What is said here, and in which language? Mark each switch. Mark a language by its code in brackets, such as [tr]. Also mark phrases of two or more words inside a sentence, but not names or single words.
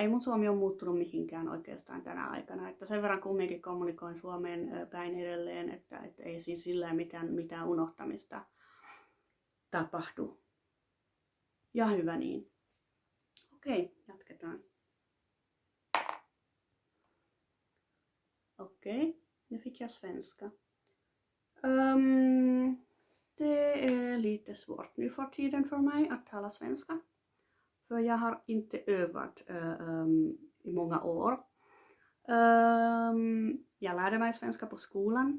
[fi] Ei mun suomi ole muuttunut mihinkään oikeastaan tänä aikana. Että sen verran kumminkin kommunikoin suomeen päin edelleen, että ei siis sillä mitään unohtamista tapahdu. Ja hyvä niin. Okei, jatketaan. [sv] Okej, nu fick jag svenska. Det är lite svårt nu för tiden för mig att tala svenska. För jag har inte övat i många år. Jag lärde mig svenska på skolan.